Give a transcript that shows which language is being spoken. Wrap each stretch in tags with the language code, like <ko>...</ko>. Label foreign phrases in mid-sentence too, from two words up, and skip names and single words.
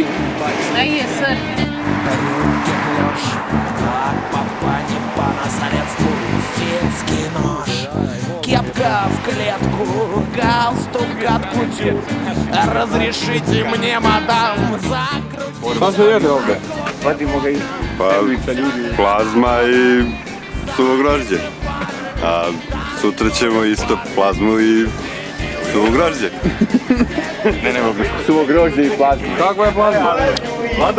<uk>А є сир.</uk> <ru>Кепка в клетку, галстук от кутюр. Разрешите мне, мадам, закрутить.</ru> <bs>Šta se jede ovdje? Vadimo ga i Plazma i suvo grožđe. A sutra ćemo isto plazmu i suvo grožđe. ne mogu. Suvo grožđe i plazma. Kakva je plazma? Vlado?</bs>